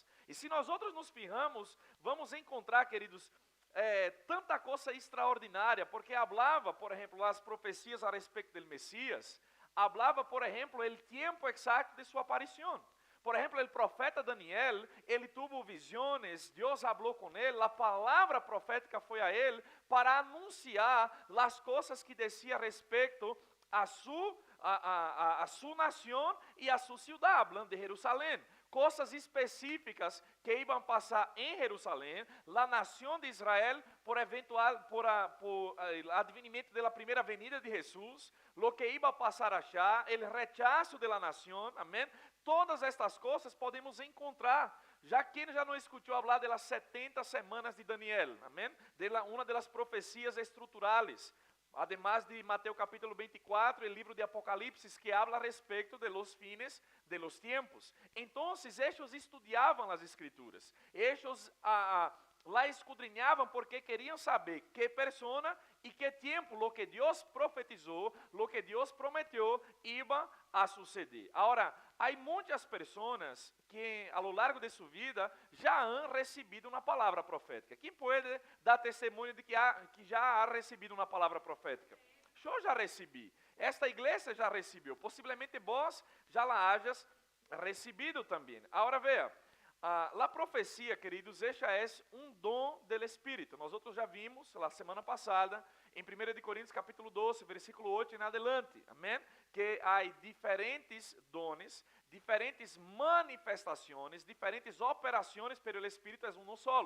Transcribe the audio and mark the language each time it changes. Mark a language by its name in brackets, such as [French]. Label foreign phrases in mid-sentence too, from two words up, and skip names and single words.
[Portuguese] E se nós outros [Spanish] nos fijamos, [Portuguese] vamos encontrar, queridos, tanta coisa extraordinária, porque hablava, por exemplo, as profecias a respeito do Messias, hablava, por exemplo, o tempo exato de sua aparição. Por exemplo, o profeta Daniel, ele [Spanish] tuvo visiones, [Portuguese] Deus falou com ele, a palavra profética foi a ele para anunciar as coisas que dizia a respeito a sua nação e a sua cidade, hablando de Jerusalém. Coisas específicas que iam passar em Jerusalém, a nação de Israel, por advenimento da primeira venida de Jesus, [Spanish] lo que iba a [Portuguese] passar allá, o rechazo da nação, amém? Todas estas coisas podemos encontrar. Já quem já não escutou falar das 70 semanas de Daniel, amém? De uma das profecias estruturais. Además de Mateus capítulo 24, o livro de Apocalipse, que habla a respeito [Spanish] de los fines de los tiempos. [Portuguese] Então, eles estudavam as escrituras. Eles lá escudrinhavam porque queriam saber que persona e que tempo, [Spanish] lo que [Portuguese] Deus profetizou, [Spanish] lo que [Portuguese] Deus prometeu, [Spanish] iba a suceder. [Portuguese] Agora, há muitas pessoas que, [Spanish] a lo largo [Portuguese] de sua vida, já han recebido uma palavra profética. Quem pode dar testemunho de que já ha recebido uma palavra profética? Eu já recebi. Esta igreja já recebeu. Possivelmente vós já [Spanish] la hayas [Portuguese] recebido também. Agora veja, a profecia, queridos, esta é um dom do Espírito. Nós outros já vimos, na semana passada, em 1 Coríntios capítulo 12, versículo 8 em adelante. Amém? Que há diferentes dones, diferentes manifestações, diferentes operações, pero o Espírito é um solo.